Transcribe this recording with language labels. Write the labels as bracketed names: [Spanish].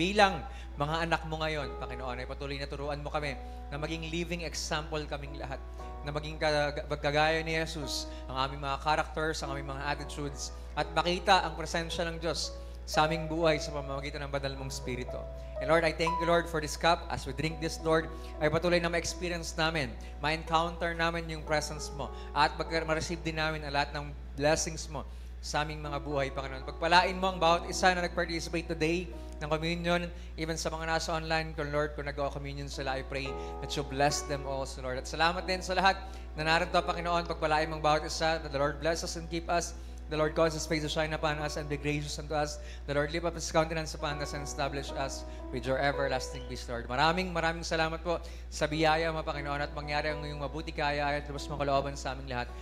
[Filipino] Bilang mga anak mo ngayon, Panginoon, ay patuloy na turuan mo kami na maging living example kaming lahat, na maging kagaya ni Jesus, ang aming mga characters, ang aming mga attitudes, at makita ang presensya ng Diyos sa aming buhay sa pamamagitan ng banal mong Espiritu. [English] And Lord, I thank you, Lord, for this cup. As we drink this, Lord, [Filipino] ay patuloy na ma-experience namin, ma-encounter namin yung presence mo, at ma-receive din namin ang lahat ng blessings mo sa aming mga buhay, Panginoon. Pagpalain mo ang bawat isa na nag-participate today ng communion, even sa mga nasa online, Lord, kung nag-communion sila, [English] I pray that you bless them also, Lord. [Filipino] At salamat din sa lahat na narito, Panginoon, pagpalain mo ang bawat isa, [English] that the Lord bless us and keep us. The Lord cause His face to shine upon us and be gracious unto us. The Lord lift up His countenance upon us and establish us with your everlasting peace, Lord. [Filipino] Maraming salamat po sa biyaya mo, Panginoon, at mangyari ang iyong mabuti kaya at lubos mong kalooban sa aming lahat.